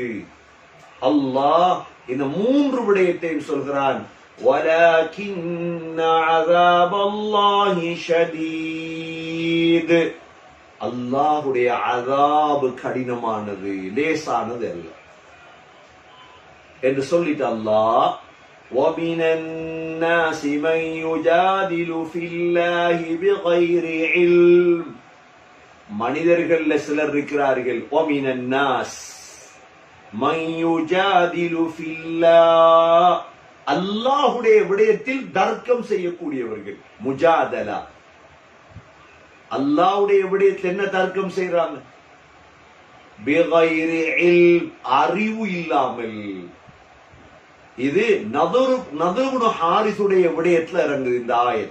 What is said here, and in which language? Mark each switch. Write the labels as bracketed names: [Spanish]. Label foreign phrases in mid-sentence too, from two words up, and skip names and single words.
[Tamil] அல்லாஹ் இந்த மூன்று விடயத்தையும் சொல்கிறான். [Arabic] ولكن عذاب الله شديد, [Tamil] அல்லாஹுடைய அஸாப் கடினமானது, லேசானது அல்ல என்று சொல்லிட்டு அல்லாஹ் [Arabic] وَمِنَ النَّاسِ مَن يُجَادِلُ فِي اللَّهِ بِغَيْرِ عِلْمٍ, [Tamil] மனிதர்கள்ல சிலர் இருக்கிறார்கள். [Arabic] وَمِنَ النَّاسِ مَن يُجَادِلُ فِي اللَّهِ, [Tamil] அல்லாஹுடைய விடயத்தில் தர்க்கம் செய்யக்கூடியவர்கள். முஜாதலா, அல்லாஹ்வுடைய விடயத்தில் என்ன தர்க்கம் செய்றாங்க? [Arabic] بغير علم, [Tamil] அறிவு இல்லாமல். இது நதுர் இப்னு ஹாரிஸுடைய விடயத்துல இறங்குது இந்த ஆயத்.